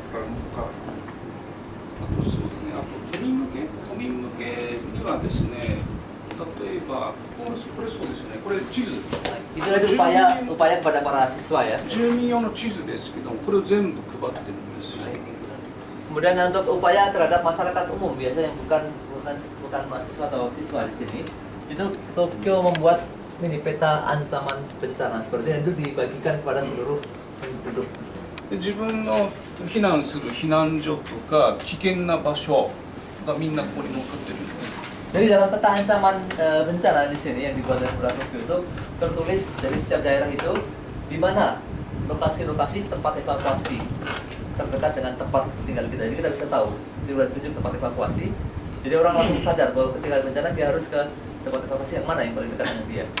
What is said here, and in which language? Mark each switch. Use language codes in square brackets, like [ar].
[ja] あとそうだね、あと都民向けにはですね、例えばこれそうですよね、これ地図、 [id] Itu ada upaya kepada para siswa ya. [ja] 住民用の地図ですけど、これを全部配ってるんですよ。 [id] Kemudian untuk upaya terhadap masyarakat umum biasanya yang bukan mahasiswa atau siswa di sini, itu Tokyo membuat ini peta ancaman bencana seperti itu dibagikan kepada seluruh penduduk. [ja] で自分の避難する避難所とか危険な場所がみんなここに載っかってるんです。 [id] Jadi dalam peta ancaman bencana di sini yang dibuat oleh pemerintah Tokyo itu tertulis dari setiap daerah itu di mana lokasi-lokasi tempat evakuasi terdekat dengan tempat tinggal kita. Jadi kita bisa tahu di luar 7 tempat evakuasi. Jadi orang langsung sadar bahwa ketika ada bencana dia harus ke tempat evakuasi yang mana yang paling dekat dengan dia.